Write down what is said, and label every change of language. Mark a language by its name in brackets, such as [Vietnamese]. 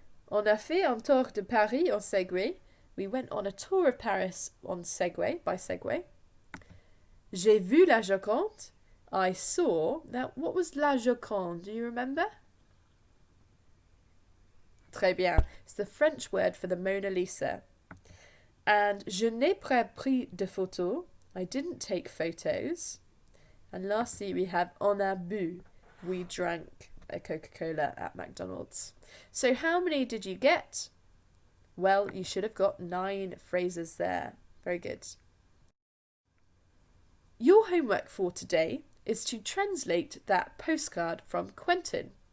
[English] On a fait un tour de Paris en Segway, we went on a tour of Paris on Segway, by Segway. J'ai vu la Joconde, I saw. Now, what was la Joconde? Do you remember? [French] Très bien. [English] It's the French word for the Mona Lisa. [French] And je n'ai pas pris de photos. [English] I didn't take photos. And lastly, we have on a bu. We drank a Coca-Cola at McDonald's. So how many did you get? Well, you should have got 9 phrases there. Very good. Your homework for today is to translate that postcard from Quentin.